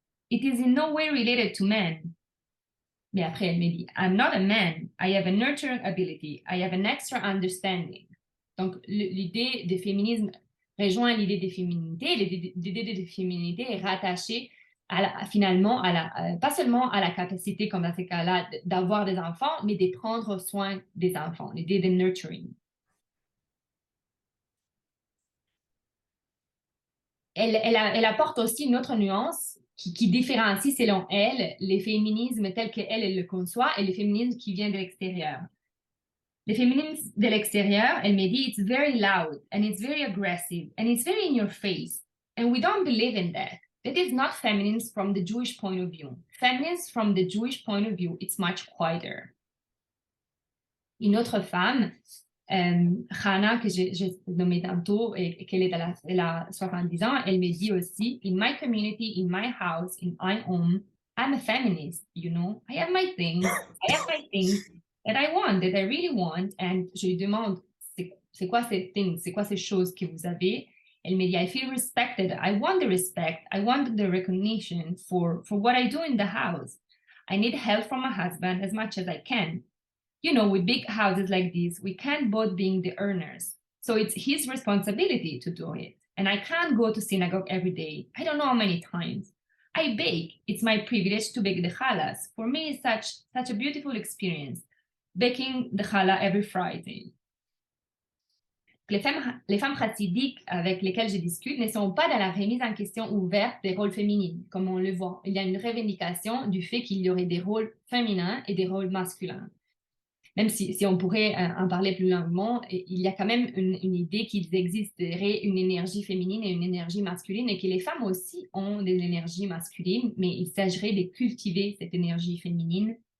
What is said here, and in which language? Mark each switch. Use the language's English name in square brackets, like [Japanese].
[English] It is in no way related to men. [French] Mais après, elle me dit, [English] I'm not a man. I have a nurturing ability. I have an extra understanding. [French] Donc, l'idée de féminisme rejoint l'idée de féminité. L'idée de féminité est rattachée finalement pas seulement à la capacité, comme dans ce cas-là, d'avoir des enfants, mais de prendre soin des enfants, l'idée de nurturing. Elle apporte aussi une autre nuance qui différencie, selon elle, les féminismes tels qu'elle le conçoit et les féminismes qui viennent de l'extérieur. Les féminismes de l'extérieur, elle me dit, [English] it's very loud and it's very aggressive and it's very in your face and we don't believe in that. that is not feminine from the Jewish point of view. Feminine from the Jewish point of view, it's much quieter. [French] Une autre femme, Hannah, que j'ai nommée tantôt, et qu'elle elle a 70 ans, elle me dit aussi, [English] in my community, in my house, in my home, I'm a feminist, you know. I have my things that I want, that I really want. [French] And je lui demande, c'est quoi ces things, c'est quoi ces choses que vous avez? Elle me dit, [English] I feel respected. I want the respect. I want the recognition for what I do in the house. I need help from my husband as much as I can. You know, with big houses like this, we can't both be the earners. So it's his responsibility to do it. And I can't go to synagogue every day. I don't know how many times. I bake. It's my privilege to bake the challahs. For me, it's such a beautiful experience, baking the challah every Friday. [French] Les femmes chassidiques avec lesquelles je discute ne sont pas dans la remise en question ouverte des rôles féminins, comme on le voit. Il y a une revendication du fait qu'il y aurait des rôles féminins et des rôles masculins. Même si on pourrait en parler plus longuement, il y a quand même une idée qu'il existerait une énergie féminine et une énergie masculine et que les femmes aussi ont de l'énergie masculine, mais il s'agirait de cultiver cette énergie féminine.